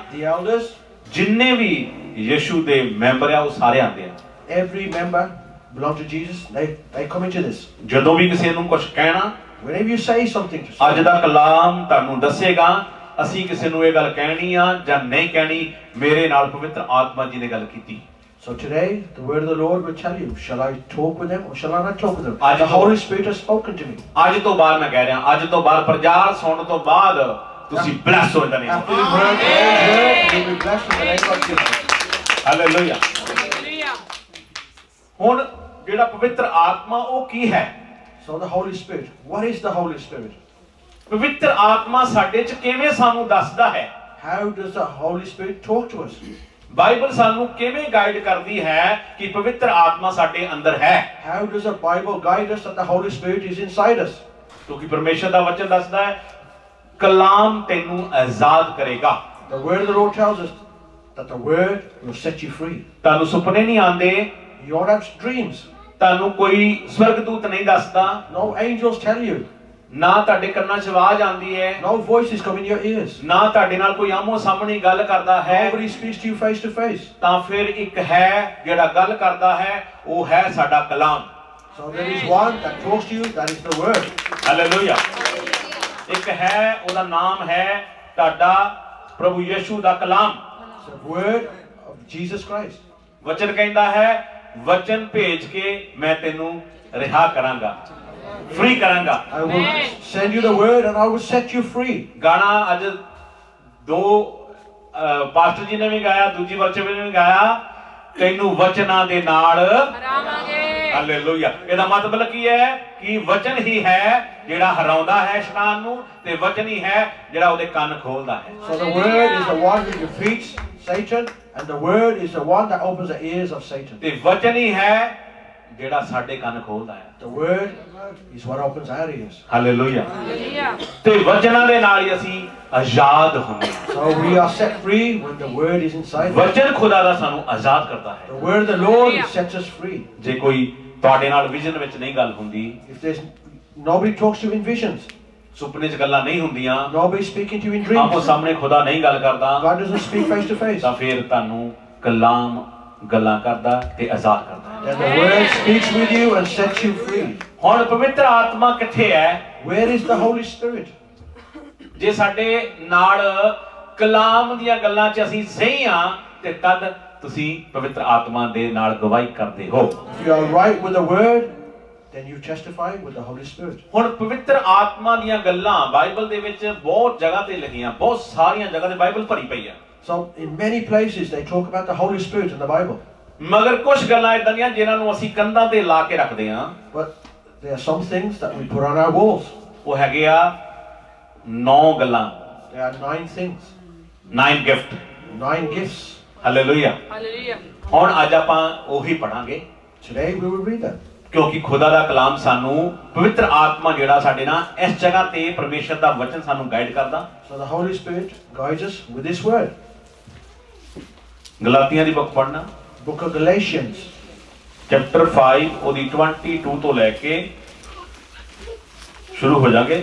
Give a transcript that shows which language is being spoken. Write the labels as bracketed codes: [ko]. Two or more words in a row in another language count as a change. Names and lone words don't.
[en] The elders. [pa] ਜਿੰਨੇ ਵੀ ਯਿਸੂ ਦੇ ਮੈਂਬਰ ਆ ਉਹ ਸਾਰੇ ਆਉਂਦੇ ਆ। [en] Every member belong to Jesus. They come into this. [pa] ਜਦੋਂ ਵੀ ਕਿਸੇ ਨੂੰ ਕੁਝ ਕਹਿਣਾ, [en] Whenever you say something to [pa] ਅੱਜ [en] someone, [pa] ਦਾ ਕਲਾਮ ਤੁਹਾਨੂੰ ਦੱਸੇਗਾ ਅਸੀਂ ਕਿਸੇ ਨੂੰ ਇਹ ਗੱਲ ਕਹਿਣੀ ਆ ਜਾਂ ਨਹੀਂ ਕਹਿਣੀ, ਮੇਰੇ ਨਾਲ ਪਵਿੱਤਰ ਆਤਮਾ ਜੀ ਨੇ ਗੱਲ ਕੀਤੀ। [en] so today, the word of the Lord will tell you, shall I talk with them or shall I not talk with them? I The know. Holy Spirit has spoken to me. [pa] ਅੱਜ ਤੋਂ ਬਾਅਦ ਮੈਂ ਕਹਿ ਰਿਹਾ, ਅੱਜ ਤੋਂ ਬਾਅਦ ਪ੍ਰਚਾਰ ਸੁਣਨ ਤੋਂ ਬਾਅਦ ਤੁਸੀਂ ਬਲੈਸ ਹੋ ਜਾਣੇ। [en] After you've heard today's word, you'll be blessed in the name of Jesus. [pa] ਹਾਲੇਲੂਇਆ। ਹੁਣ ਜਿਹੜਾ ਪਵਿੱਤਰ ਆਤਮਾ ਉਹ ਕੀ ਹੈ? [en] So the Holy Spirit. What is the Holy Spirit? [pa] ਪਵਿੱਤਰ ਆਤਮਾ ਸਾਡੇ 'ਚ ਕਿਵੇਂ ਸਾਨੂੰ ਦੱਸਦਾ ਹੈ? [en] How does the Holy Spirit talk to us? [pa] ਬਾਈਬਲ ਸਾਨੂੰ ਕਿਵੇਂ ਗਾਈਡ ਕਰਦੀ ਹੈ ਕਿ ਪਵਿੱਤਰ ਆਤਮਾ ਸਾਡੇ ਅੰਦਰ ਹੈ? [en] How does the Bible guide us that the Holy Spirit is inside us? [pa] ਕਿਉਂਕਿ ਪਰਮੇਸ਼ਰ ਦਾ ਵਚਨ ਦੱਸਦਾ ਹੈ ਕਲਾਮ ਤੈਨੂੰ ਆਜ਼ਾਦ ਕਰੇਗਾ। [en] The word of the Lord tells us that the word will set you free. [pa] ਤੁਹਾਨੂੰ ਸੁਪਨੇ ਨਹੀਂ ਆਉਂਦੇ, [en] You don't have dreams. [pa] ਤੁਹਾਨੂੰ ਕੋਈ ਸਵਰਗਦੂਤ ਨਹੀਂ ਦੱਸਦਾ, [en] No angels tell you. [pa] ਨਾ ਤੁਹਾਡੇ ਕੰਨਾਂ 'ਚ ਆਵਾਜ਼ ਆਉਂਦੀ ਹੈ, [en] No voices come in your ears. [pa] ਨਾ ਤੁਹਾਡੇ ਨਾਲ ਕੋਈ ਆਮੋ ਸਾਹਮਣੇ ਗੱਲ ਕਰਦਾ ਹੈ। [en] Nobody speaks to you face to face. [pa] ਤਾਂ ਫਿਰ ਇੱਕ ਹੈ ਜਿਹੜਾ ਗੱਲ ਕਰਦਾ ਹੈ, ਉਹ ਹੈ ਸਾਡਾ ਕਲਾਮ। [en] So there is one that talks to you, that is the word. [pa] ਹਾਲੇਲੂਇਆ। ਇੱਕ ਹੈ, ਉਹਦਾ ਨਾਮ ਹੈ ਤੁਹਾਡਾ ਪ੍ਰਭੂ ਯਿਸੂ ਦਾ ਕਲਾਮ। [en] It's the word of Jesus Christ. [pa] ਵਚਨ ਕਹਿੰਦਾ ਹੈ ਵਚਨ ਭੇਜ ਕੇ ਮੈਂ ਤੈਨੂੰ ਰਿਹਾ ਕਰਾਂਗਾ, ਫ੍ਰੀ ਕਰਾਂਗਾ। [en] I will send you the word and I will set you free. [pa] ਗਾਣਾ ਅੱਜ ਦੋ ਪਾਸਟਰ ਜੀ ਨੇ ਵੀ ਗਾਇਆ, ਦੂਜੀ ਵਰਸ਼ਿਪ ਨੇ ਵੀ ਗਾਇਆ, ਤੈਨੂੰ ਵਚਨਾਂ ਦੇ ਨਾਲ ਹਰਾਵਾਂਗੇ। ਹਾਲੇਲੂਇਆ। ਇਹਦਾ ਮਤਲਬ ਕੀ ਹੈ ਕਿ ਵਚਨ ਹੀ ਹੈ ਜਿਹੜਾ ਹਰਾਉਂਦਾ ਹੈ ਸ਼ੈਤਾਨ ਨੂੰ, ਤੇ ਵਚਨ ਹੀ ਹੈ ਜਿਹੜਾ ਉਹਦੇ ਕੰਨ ਖੋਲਦਾ ਹੈ। [en] So the word is the one that defeats Satan, and the word is the one that opens the ears of Satan. [pa] ਤੇ ਵਚਨ ਹੀ ਹੈ ਜਿਹੜਾ ਸਾਡੇ ਕੰਨ ਖੋਲਦਾ ਹੈ। [en] The word is what opens our ears. [pa] ਹਾਲੇਲੂਇਆ। ਤੇ ਵਚਨਾਂ ਦੇ ਨਾਲ ਹੀ ਅਸੀਂ ਆਜ਼ਾਦ ਹੁੰਦੇ ਹਾਂ। [en] So we are set free when the word is inside us. [pa] ਵਚਨ ਖੁਦਾ ਦਾ ਸਾਨੂੰ ਆਜ਼ਾਦ ਕਰਦਾ ਹੈ। [en] The word of the Lord sets us free. [pa] ਜੇ ਕੋਈ ਤੁਹਾਡੇ ਨਾਲ ਵਿਜ਼ਨ ਵਿੱਚ ਨਹੀਂ ਗੱਲ ਹੁੰਦੀ, [en] If there's nobody talks to you in visions, [pa] ਸੁਪਨੇ 'ਚ ਗੱਲਾਂ ਨਹੀਂ ਹੁੰਦੀਆਂ, [en] nobody speaking to you in [pa] ਆਮੋ [en] dreams, [pa] ਸਾਹਮਣੇ ਖੁਦਾ ਨਹੀਂ ਗੱਲ ਕਰਦਾ, [en] God doesn't speak face to face, [pa] ਤਾਂ ਫਿਰ ਤੁਹਾਨੂੰ ਕਲਾਮ ਗੱਲਾਂ ਕਰਦਾ ਤੇ ਆਜ਼ਾਦ ਕਰਦਾ। [en] then the word speaks with you and sets you free. [pa] ਹੁਣ ਪਵਿੱਤਰ ਆਤਮਾ ਕਿੱਥੇ ਹੈ? [en] Where is the Holy Spirit? [pa] ਜੇ ਸਾਡੇ ਨਾਲ ਕਲਾਮ ਦੀਆਂ ਗੱਲਾਂ 'ਚ ਅਸੀਂ ਸਹੀ ਹਾਂ ਤੇ ਤਦ ਤੁਸੀਂ ਪਵਿੱਤਰ ਆਤਮਾ ਦੇ ਨਾਲ ਗਵਾਹੀ ਕਰਦੇ ਹੋ। [en] If you are right with the word, then you testify with the Holy Spirit. [pa] ਹੁਣ ਪਵਿੱਤਰ ਆਤਮਾ ਦੀਆਂ ਗੱਲਾਂ ਬਾਈਬਲ ਦੇ ਵਿੱਚ ਬਹੁਤ ਜਗ੍ਹਾ ਤੇ ਲਿਖੀਆਂ, ਬਹੁਤ ਸਾਰੀਆਂ ਜਗ੍ਹਾ ਤੇ ਬਾਈਬਲ ਭਰੀ ਪਈ ਆ। [en] So in many places they talk about the Holy Spirit in the Bible. [pa] ਮਗਰ ਕੁਝ ਗੱਲਾਂ ਇਦਾਂ ਦੀਆਂ ਜਿਨ੍ਹਾਂ ਨੂੰ ਅਸੀਂ ਕੰਧਾਂ ਤੇ ਲਾ ਕੇ ਰੱਖਦੇ ਹਾਂ। [en] But there are some things that we put on our walls. [pa] ਉਹ ਹੈਗੇ ਆ 9 ਗੱਲਾਂ, [en] There are 9 things, [pa] 9 ਗਿਫਟ। [en] 9 gifts. [pa] ਹਾਲੇਲੂਇਆ। ਹੁਣ ਅੱਜ ਆਪਾਂ ਉਹੀ ਪੜਾਂਗੇ [en] Today we will read them. [pa] ਕਿਉਂਕਿ ਖੁਦਾ ਦਾ ਕਲਾਮ ਸਾਨੂੰ ਪਵਿੱਤਰ ਆਤਮਾ ਜਿਹੜਾ ਸਾਡੇ ਨਾਲ ਇਸ ਜਗ੍ਹਾ ਤੇ ਪਰਮੇਸ਼ਰ ਦਾ ਵਚਨ ਸਾਨੂੰ ਗਾਈਡ ਕਰਦਾ। [en] So the Holy Spirit guides us with His word. [pa] ਗਲਾਤੀਆਂ ਦੀ ਬੁੱਕ ਪੜ੍ਹਨਾ, [en] Book of Galatians, [pa] ਚੈਪਟਰ 5 ਉਹਦੀ 22 ਤੋਂ ਲੈ ਕੇ ਸ਼ੁਰੂ ਹੋ ਜਾਗੇ।